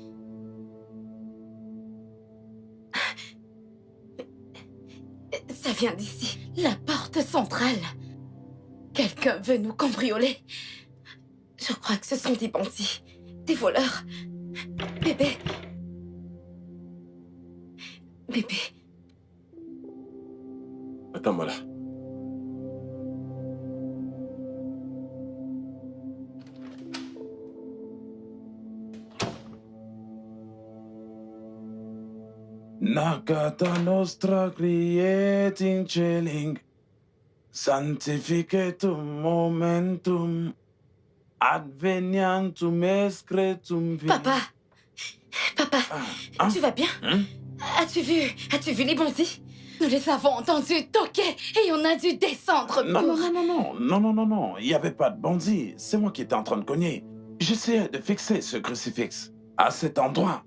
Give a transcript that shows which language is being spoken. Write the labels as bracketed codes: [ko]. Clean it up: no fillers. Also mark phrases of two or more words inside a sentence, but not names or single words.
[fr] Ça vient d'ici, la porte centrale. Quelqu'un veut nous cambrioler. Je crois que ce sont des bandits, des voleurs. Bébé. Bébé. Attends-moi là. [la] Nagata nostra criet in celing, sanctificetum momentum, Advenientum excretum vini. [fr] Papa, Hein? tu vas bien? Hein? As-tu vu les bandits? Nous les avons entendus toquer et on a dû descendre Non, pour... non. Il n'y avait pas de bandit. C'est moi qui étais en train de cogner. J'essayais de fixer ce crucifix à cet endroit.